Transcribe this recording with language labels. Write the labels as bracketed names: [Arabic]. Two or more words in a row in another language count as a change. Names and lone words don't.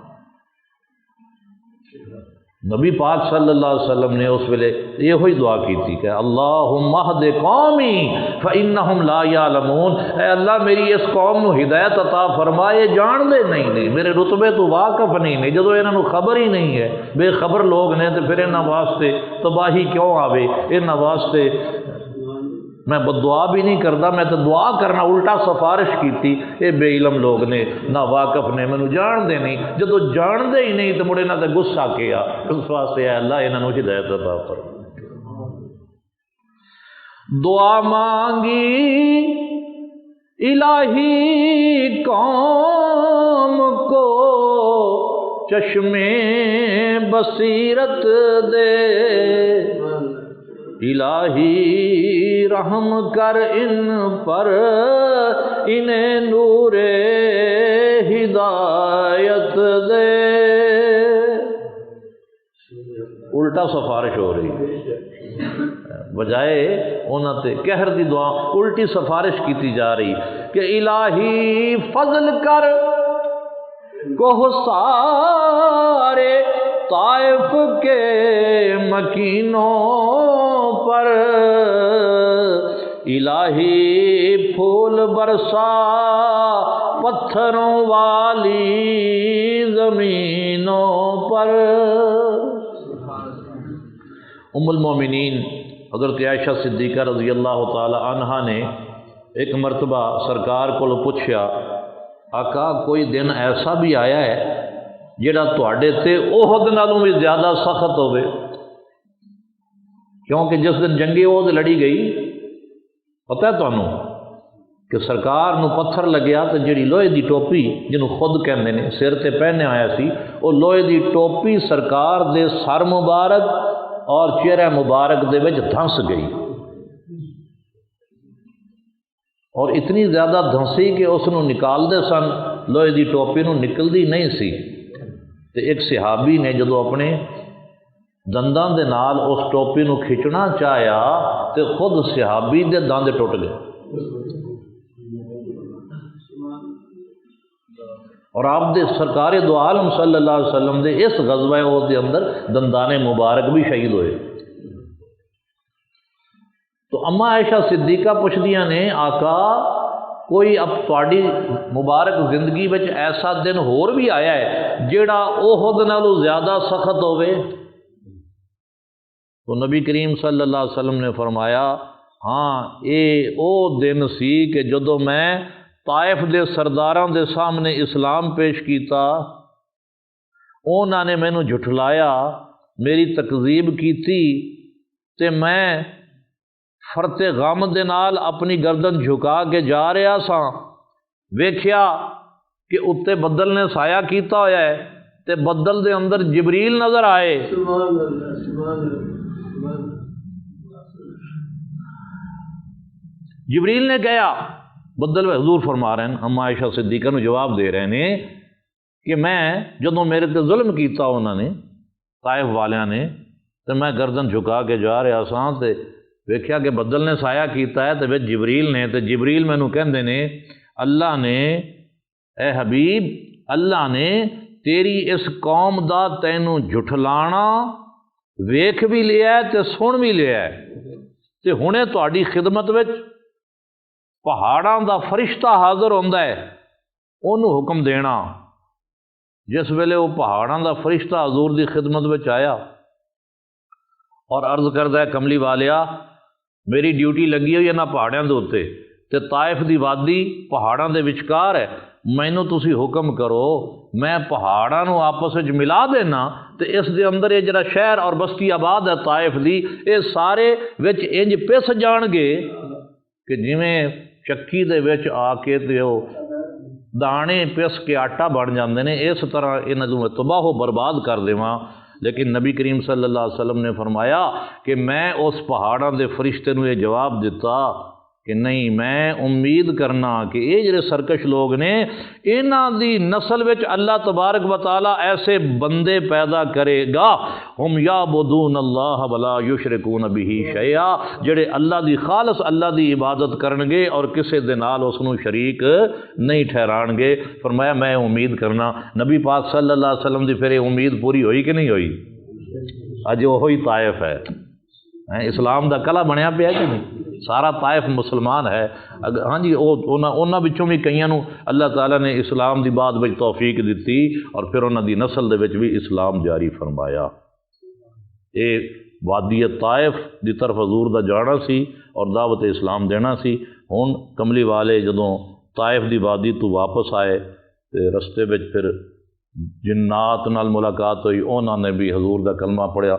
[Urdu] نبی پاک [Arabic] صلی اللہ علیہ وسلم [Urdu] نے اس ویلے یہ ہوئی دعا کی تھی کہ [Arabic] اللہم اہد قومی فإنہم لا یعلمون، [Urdu] اے اللہ میری اس [Punjabi] قوم نو ہدایت عطا فرمائے، جان دے نہیں میرے رتبے تو واقف نہیں جدو انہاں نو خبر ہی نہیں ہے، بے خبر لوگ نے، تو پھر انہاں واسطے تباہی کیوں آوے، انہاں واسطے میں بدعا بھی نہیں کرتا، میں تو دعا کرنا الٹا سفارش کیتی، اے بے علم لوگ نے، نہ واقف نے، مینوں جان دے نہیں، جدو جان دے ہی نہیں تو مڑے نہ تے غصہ کیا، اس واسطے اے اللہ انہاں نو ہدایت عطا فرما۔ [Urdu] دعا مانگی الہی قوم کو چشمے بصیرت دے، الہی رحم کر ان پر، انہیں نور ہدایت دے۔ [Punjabi] الٹا سفارش ہو رہی ہے، بجائے انہاں تے قہر دی دعا الٹی سفارش کیتی جا رہی کہ [Urdu] الہی فضل کر کوہ سارے طائف کے مکینوں پر، الہی پھول برسا پتھروں والی زمینوں پر۔ ام المومنین حضرت عائشہ صدیقہ [Arabic] رضی اللہ تعالی عنہا [Urdu] نے ایک مرتبہ سرکار کو پوچھا، آقا کوئی دن ایسا بھی آیا ہے [Punjabi] جڑا تواڈے تے احد نالوں بھی زیادہ سخت ہوئے؟ کیونکہ جس دن جنگی احد لڑی گئی، پتہ ہے تانوں کہ سرکار نو پتھر لگیا تو جڑی لوہے دی ٹوپی جنوں خود کہندے نے سر تے پہنے آیا سی، وہ لوہے دی ٹوپی سرکار دے سر مبارک اور چہرہ مبارک دے وچ دھنس گئی، اور اتنی زیادہ دھنسی کہ اس نو نکال دے سن، لوہے دی ٹوپی نو نکلدی نہیں سی، تے ایک صحابی نے جدو اپنے دنداں دے نال اس ٹوپی نو کھچنا چاہیا تے خود صحابی دے دند ٹوٹ گئے، اور آپ دے سرکار دو عالم [Arabic] صلی اللہ علیہ وسلم [Punjabi] دے اس غزوہ احد دے اندر دندان مبارک بھی شہید ہوئے۔ تو اما عائشہ صدیقہ پوچھدیاں نے، آقا کوئی اب تواڈی مبارک زندگی وچ ایسا دن ہور بھی آیا ہے جیڑا احد نالوں زیادہ سخت ہوئے؟ تو نبی کریم [Arabic] صلی اللہ علیہ وسلم [Punjabi] نے فرمایا، ہاں اے او دن سی کہ جدو میں طائف دے سرداراں دے سامنے اسلام پیش کیتا، انہاں نے مینوں جھٹلایا، میری تکذیب کیتی، تے میں فرط غم دے نال اپنی گردن جھکا کے جا رہا سا، ویکھیا کہ اتنے بدل نے سایہ کیتا ہویا ہے، تے بدل دے اندر جبریل نظر آئے، [Arabic] سبحان اللہ سبحان اللہ۔ [Punjabi] جبریل نے کہا، بدل حضور فرما رہے ہیں، ہم عائشہ صدیقہ نو جواب دے رہے ہیں کہ میں جدوں میرے تے ظلم کیتا انہوں نے طائف والیاں نے، تو میں گردن جھکا کے جا رہا سا، تے ویکھیا کہ بدل نے سایہ کیتا ہے، تے جبریل نے، تے جبریل مینوں کہندے نے اللہ نے، اے حبیب اللہ نے تیری اس قوم دا تینوں جھٹلانا ویکھ بھی لیا ہے تے سن بھی لیا ہے، تے ہنے تہاڈی خدمت وچ پہاڑاں دا فرشتہ حاضر ہوندا ہے، انہوں حکم دینا۔ جس ویلے وہ پہاڑاں دا فرشتہ حضور دی خدمت وچ آیا اور عرض کردا ہے کملی والیا میری ڈیوٹی لگی ہوئی ہے نہ پہاڑوں دے اوتے تے طائف دی وادی پہاڑاں دے وچکار ہے، مینوں تسی حکم کرو میں پہاڑاں نو آپس وچ ملا دینا تے اس دے اندر یہ جڑا شہر اور بستی آباد ہے طائف دی یہ سارے وچ انج پس جان گے کہ جویں چکی دے وچ آ کے تے او دانے پس کے آٹا بن جاندے نے، اس طرح انہاں نوں تباہ و برباد کر دیواں۔ لیکن نبی کریم [Arabic] صلی اللہ علیہ وسلم [Punjabi] نے فرمایا کہ میں اس پہاڑاں دے فرشتے نوں یہ جواب دیتا کہ نہیں، میں امید کرنا کہ یہ جڑے سرکش لوگ نے انہاں دی نسل وچ [Arabic] اللہ تبارک و تعالی [Punjabi] ایسے بندے پیدا کرے گا ہم [Arabic] یعبدون اللہ ولا یشرکون بہ شیئا، [Punjabi] جڑے اللہ دی خالص اللہ دی عبادت کرن گے اور کسے دے نال اس نوں شریک نہیں ٹھہران گے۔ فرمایا میں امید کرنا۔ نبی پاک [Arabic] صلی اللہ علیہ وسلم [Punjabi] دی پھر یہ امید پوری ہوئی کہ نہیں ہوئی؟ اج وہی طائف ہے، اسلام دا کلا بنیا پیا کہ نہیں؟ سارا طائف مسلمان ہے۔ ہاں جی، انہاں وچوں بھی کئیاں نوں اللہ تعالیٰ نے اسلام دی بعد وچ توفیق دتی اور پھر انہاں دی نسل دے وچ بھی اسلام جاری فرمایا۔ یہ وادی طائف دی طرف حضور دا جانا سی اور دعوت اسلام دینا سی۔ ہن کملی والے جدوں طائف دی وادی تو واپس آئے تے رستے وچ پھر جنات نال ملاقات ہوئی، انہوں نے بھی حضور دا کلمہ پڑھیا۔